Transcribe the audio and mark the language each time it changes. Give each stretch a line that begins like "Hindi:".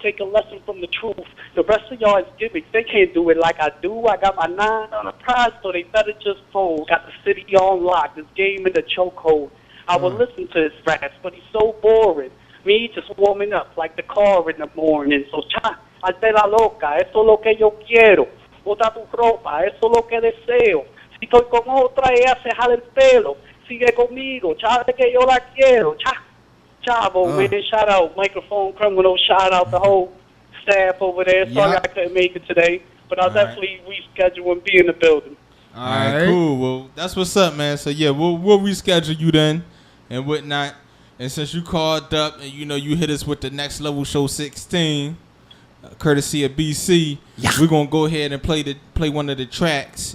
English: Take a lesson from the truth. The rest of y'all is gimmicks. They can't do it like I do. I got my 9 on the prize, so they better just fold. Got the city on lock. This game in the chokehold. I will listen to his raps, but he's so boring. Me just warming up like the car in the morning.
Spanish: So, hazte la loca, eso es lo que yo quiero. Bota tu ropa, eso es lo que deseo. Si estoy con otra, ella se jala el pelo. Sigue conmigo, chave que yo la quiero.
English: Chavo, man, shout out, microphone criminal, shout out the whole staff over there. Sorry I couldn't make it today, but I'll definitely reschedule and be in the building. All right, cool. Well, that's what's up, man. So, yeah, we'll reschedule you then and whatnot. And since you called up and, you know, you hit us with the Next Level Show 16, courtesy of BC, we're going to go ahead and play one of the tracks.